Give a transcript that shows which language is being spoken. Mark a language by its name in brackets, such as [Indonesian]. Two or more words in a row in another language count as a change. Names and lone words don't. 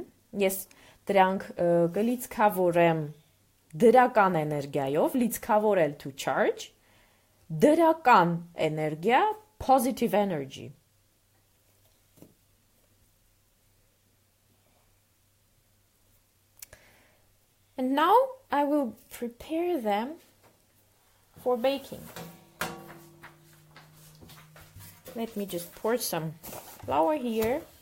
[Armenian] Ես դրանք կլիցքավորեմ դրական էներգիայով, լիցքավորել [English] to charge, [Armenian] դրական էներգիա, [English] positive energy. And now I will prepare them for baking. Let me just pour some flour here.